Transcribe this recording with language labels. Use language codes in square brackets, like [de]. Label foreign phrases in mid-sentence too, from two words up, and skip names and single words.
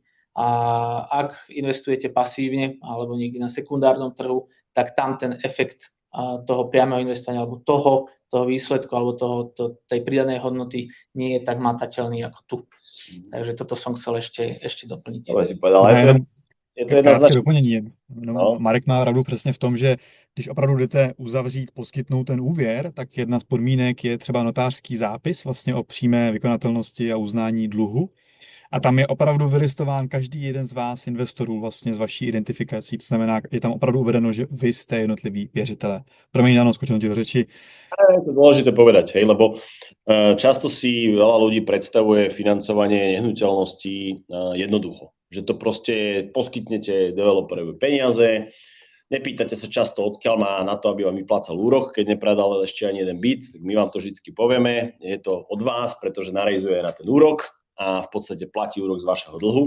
[sk] A ak investujete pasívne alebo niekde na sekundárnom trhu, tak tam ten efekt toho priameho investovania alebo toho výsledku alebo tej pridanej hodnoty nie je tak matateľný ako tu. Takže toto som chcel ešte doplniť. To si povedal. Je to jedna [cs] krátké doplnění. Marek má pravdu přesně v tom, že když opravdu jdete uzavřít, poskytnout ten úvěr, tak jedna z podmínek je třeba notářský zápis vlastně o přímé vykonatelnosti a uznání dluhu. A tam je opravdu vylistován každý jeden z vás, investorů, vlastně z vaší identifikací. To znamená, je tam opravdu uvedeno, že vy jste jednotliví věřitelé. Promiň, Jano, skočím ti do řeči. [sk] Je to dôležité povedať, hej, lebo často si veľa ľudí predstavuje financovanie nehnuteľností jednoducho. Že to proste poskytnete developerovi peniaze, nepýtate sa často, odkiaľ má na to, aby vám vyplácal úrok, keď nepredal ešte ani jeden byt, tak my vám to vždycky povieme, je to od vás, pretože narejzuje na ten úrok a v podstate platí úrok z vašeho dlhu.